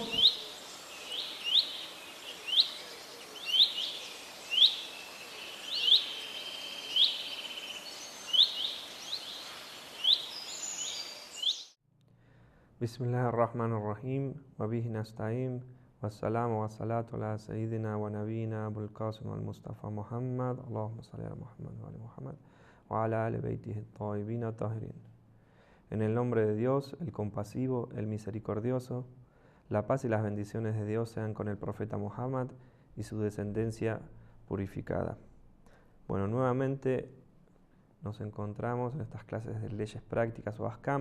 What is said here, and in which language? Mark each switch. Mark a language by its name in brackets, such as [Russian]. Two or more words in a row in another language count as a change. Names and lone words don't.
[Arabic] بسم الله الرحمن الرحيم وبه نستعين والسلام والصلاة على سيدنا ونبينا أبو القاسم والمصطفى محمد اللهم صل على Muhammad وعلى Muhammad وعلى آل بيته الطيبين الطاهرين. [Spanish] En el nombre de Dios, el compasivo, el misericordioso, la paz y las bendiciones de Dios sean con el profeta Muhammad y su descendencia purificada. Bueno, nuevamente nos encontramos en estas clases de leyes prácticas o ahkam.